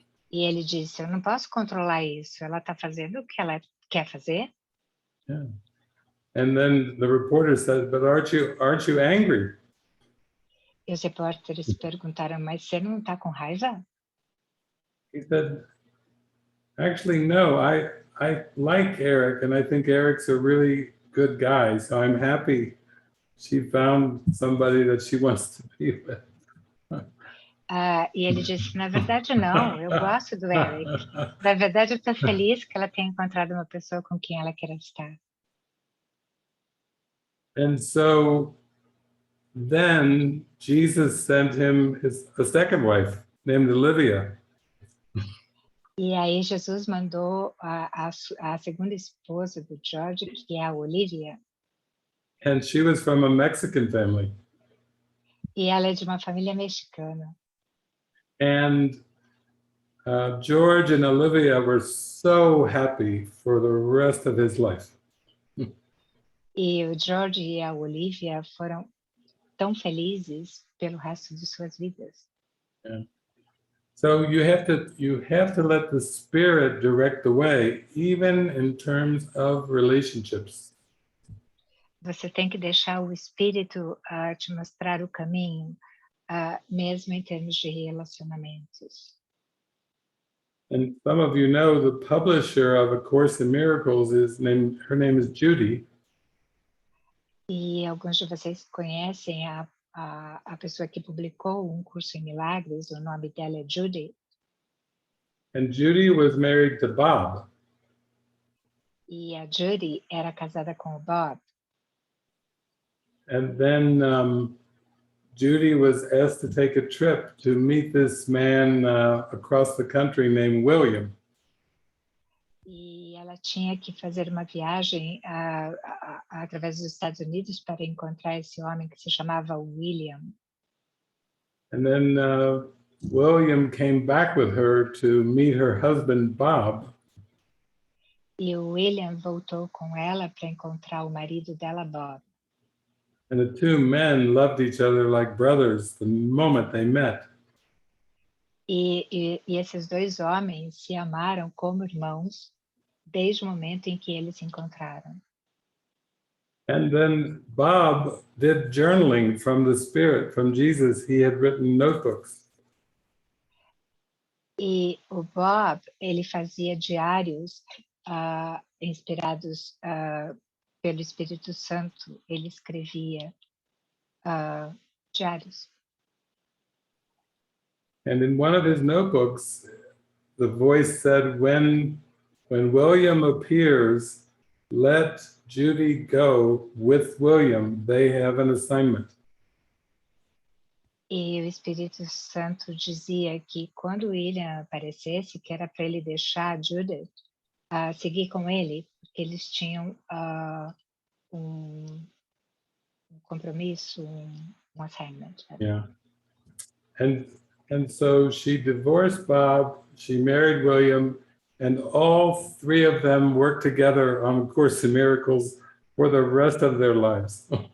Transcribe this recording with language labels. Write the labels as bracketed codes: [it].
[pt] E ele disse: eu não posso controlar isso, ela está fazendo o que ela quer fazer. [en] Yeah. And then the reporter said, "But aren't you angry?" [pt] E os repórteres perguntaram: mas você não está com raiva? [en] He said, "Actually, no. I like Eric, and I think Eric's a really good guy. So I'm happy she found somebody that she wants to be with." [pt] E ele disse: na verdade, não, eu gosto do Eric. Na verdade, eu estou feliz que ela tenha encontrado uma pessoa com quem ela quer estar. [en] And so then Jesus sent him a second wife named Olivia. [pt] E aí Jesus mandou a segunda esposa do George, que é a Olivia, [en] And she was from a Mexican family. [pt] e ela é de uma família mexicana. [en] And George and Olivia were so happy for the rest of his life. [pt] E o George e a Olivia foram tão felizes pelo resto de suas vidas. [en] Yeah. So you have to let the Spirit direct the way, even in terms of relationships. [pt] Você tem que deixar o Espírito te mostrar o caminho, mesmo em termos de relacionamentos. [en] And some of you know the publisher of A Course in Miracles her name is Judy. [pt] E alguns de vocês conhecem a pessoa que publicou um curso em milagres, o nome dela é Judy. [en] And Judy was married to Bob. [pt] E a Judy era casada com o Bob. [en] And then Judy was asked to take a trip to meet this man across the country named William. [pt] E ela tinha que fazer uma viagem através dos Estados Unidos para encontrar esse homem que se chamava William. [en] And then William came back with her to meet her husband, Bob. [pt] E o William voltou com ela para encontrar o marido dela, Bob. [en] And the two men loved each other like brothers the moment they met. [pt] E esses dois homens se amaram como irmãos desde o momento em que eles se encontraram. [en] And then Bob did journaling from the Spirit, from Jesus. He had written notebooks. [pt] E o Bob, ele fazia diários inspirados pelo Espírito Santo, ele escrevia diários. [en] And in one of his notebooks, the voice said, when William appears, let Judy go with William. They have an assignment. [pt] E o Espírito Santo dizia que quando William aparecesse, que era para ele deixar a Judith seguir com ele, porque eles tinham um compromisso, um assignment. [en] Yeah. And so she divorced Bob, she married William, and all three of them worked together on A Course in Miracles for the rest of their lives.